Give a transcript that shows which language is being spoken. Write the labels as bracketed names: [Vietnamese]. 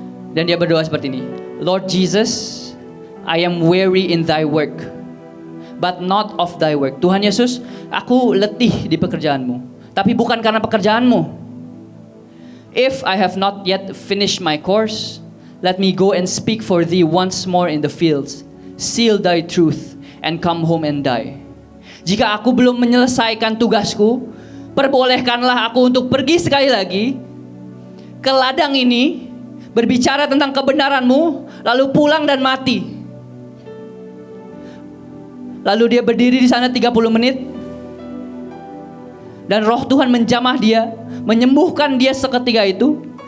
[Indonesian] Dan dia berdoa seperti ini, [English] Lord Jesus, I am weary in thy work, but not of thy work. [Indonesian] Tuhan Yesus, aku letih di pekerjaanmu, tapi bukan karena pekerjaanmu. [English] If I have not yet finished my course, let me go and speak for thee once more in the fields. Seal thy truth and come home and die. [Indonesian] Jika aku belum menyelesaikan tugasku, perbolehkanlah aku untuk pergi sekali lagi ke ladang ini, berbicara tentang kebenaranmu, lalu pulang dan mati. Lalu dia berdiri di sana 30 menit, dan roh Tuhan menjamah dia, menyembuhkan dia seketika itu.